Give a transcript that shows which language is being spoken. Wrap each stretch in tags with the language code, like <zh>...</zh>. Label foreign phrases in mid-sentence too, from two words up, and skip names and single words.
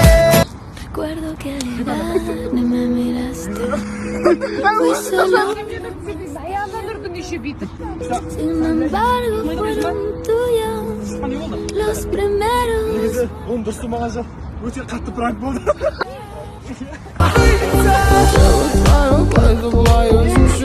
<es>Recuerdo que al llegar me miraste muy solo. Sin embargo, fueron tus</es> <kk>қандай болды?</kk> <es>Los primeros.</es> <kk>Негізі оның дұрыс маған жақ өте қатты пранк болды.</kk> <ru>Я вот знаю,</ru>